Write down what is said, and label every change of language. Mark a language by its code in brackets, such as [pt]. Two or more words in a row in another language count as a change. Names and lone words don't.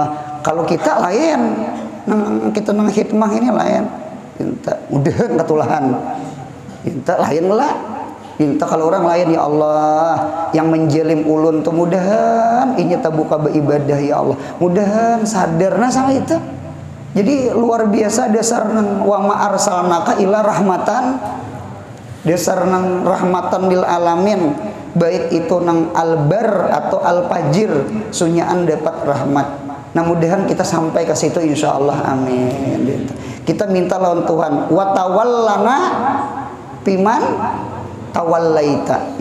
[bjn] Kalau kita lain, kita nang hikmah ini lain, mudahan ketulahan. Minta lain lah. Minta kalau orang lain, [ar] يا الله [bjn] yang menjelim ulun tuh mudahan ini terbuka beribadah [ar] يا الله. [bjn] Mudahan sadar nah sama itu. Jadi luar biasa dasar nang [ar] وما أرسلناك إلا رحمة, [bjn] dasar nang [ar] رحمة للعالمين. [bjn] Baik itu nang albar atau alfajir sunyaan dapat rahmat. Nah mudahan kita sampai ke situ insyaallah, amin. Kita minta lawan Tuhan, [ar] وتولنا فيمن توليت.